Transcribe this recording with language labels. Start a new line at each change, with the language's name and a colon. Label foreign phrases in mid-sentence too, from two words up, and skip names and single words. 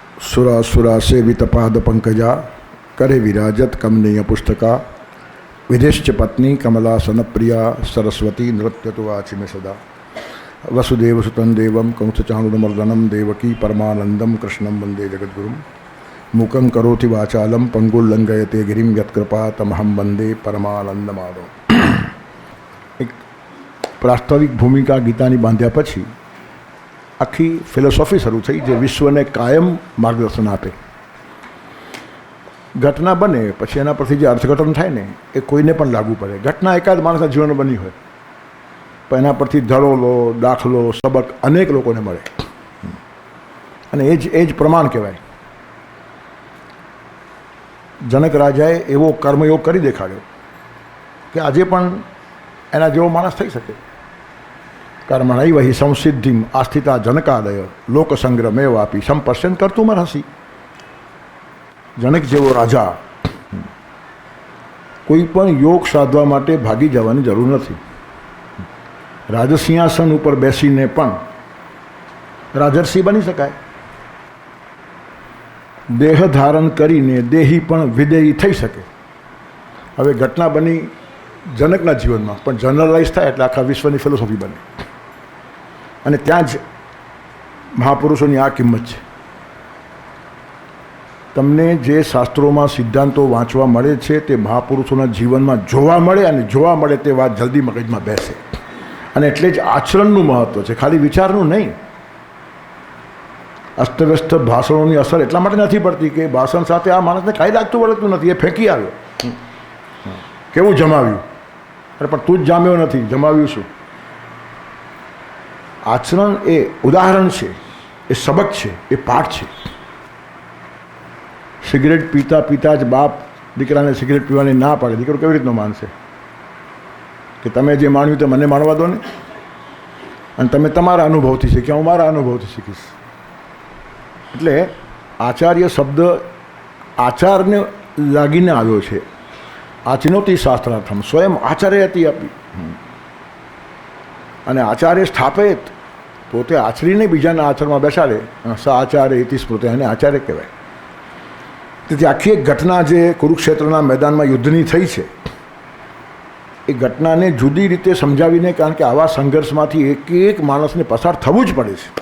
Sanskrit: सुरासुरा सेवित पाद पंकजा करे विराजत कमनीय पुस्तका विधिश्च पत्नी कमलासन प्रिया सरस्वती नृत्य तो वाचि में सदा वसुदेव सुतं देवं कंसचाणूरमर्दनं देवकी परमानंदम कृष्णं वंदे जगद्गुरुं मूकं करोति वाचालं पंगुल्लंघयते गिरिं यत्कृपा तमहं वंदे परमानंदमाधव।
Gujarati: એક પ્રાસ્તાવિક ભૂમિકા ગીતાની બાંધ્યા પછી આખી ફિલોસોફી શરૂ થી જો વિશ્વ ને કાયમ માર્ગદર્શન આપે। ઘટના બને પછી એના પરથી જે અર્થઘટન થાય ને એ કોઈને પણ લાગુ પડે। ઘટના એકાદ માણસના જીવન બની હોય પણ એના પરથી ધડો લો દાખલો સબક અનેક લોકોને મળે અને એજ પ્રમાણ કહેવાય। જનક રાજાએ એવો કર્મયોગ કરી દેખાડ્યો કે આજે પણ એના જેવો માણસ થઈ શકે।
Sanskrit: कर्मणैव हि संसिद्धिम आस्थिता जनकादय लोकसंग्रमे वापी संपश्यन कर्तुमर्हसि।
Gujarati: જનક જેવો રાજા કોઈ પણ યોગ સાધવા માટે ભાગી જવાની જરૂર નથી। રાજસિંહાસન ઉપર બેસીને પણ રાજર્ષિ બની શકાય। દેહ ધારણ કરીને દેહી પણ વિદેહી થઈ શકે। હવે ઘટના બની જનકના જીવનમાં પણ જનરલાઇઝ થાય એટલે આખા વિશ્વની ફિલોસોફી બને અને ત્યાં જ મહાપુરુષોની આ કિંમત છે। તમને જે શાસ્ત્રોમાં સિદ્ધાંતો વાંચવા મળે છે તે મહાપુરુષોના જીવનમાં જોવા મળે અને જોવા મળે તે વાત જલ્દી મગજમાં બેસે અને એટલે જ આચરણનું મહત્ત્વ છે, ખાલી વિચારનું નહીં। અસ્તવ્યસ્ત ભાષણોની અસર એટલા માટે નથી પડતી કે ભાષણ સાથે આ માણસને કાંઈ લાગતું વળગતું નથી, એ ફેંકી આવ્યો, કેવું જમાવ્યું, અરે પણ તું જ જામ્યો નથી, જમાવ્યું શું? આચરણ એ ઉદાહરણ છે, એ સબક છે, એ પાઠ છે। સિગરેટ પીતા પીતા જ બાપ દીકરાને સિગરેટ પીવાની ના પાડે, દીકરો કેવી રીતનો માનશે કે તમે જે માણ્યું તે મને માણવા દો ને અને તમે તમારા અનુભવથી શીખ્યા, હું મારા અનુભવથી શીખીશ। એટલે આચાર્ય શબ્દ આચારને લાગીને આવ્યો છે।
Sanskrit: आचिनोति शास्त्रार्थम स्वयं आचार्य हती आपी
Gujarati: અને આચાર્ય સ્થાપિત પોતે આચરીને બીજાના આચરણમાં બેસાડે,
Sanskrit: स आचार्य इति स्मृति,
Gujarati: એને આચાર્ય કહેવાય। તેથી આખી એક ઘટના જે કુરુક્ષેત્રના મેદાનમાં યુદ્ધની થઈ છે એ ઘટનાને જુદી રીતે સમજાવીને, કારણ કે આવા સંઘર્ષમાંથી એક માણસને પસાર થવું જ પડે છે।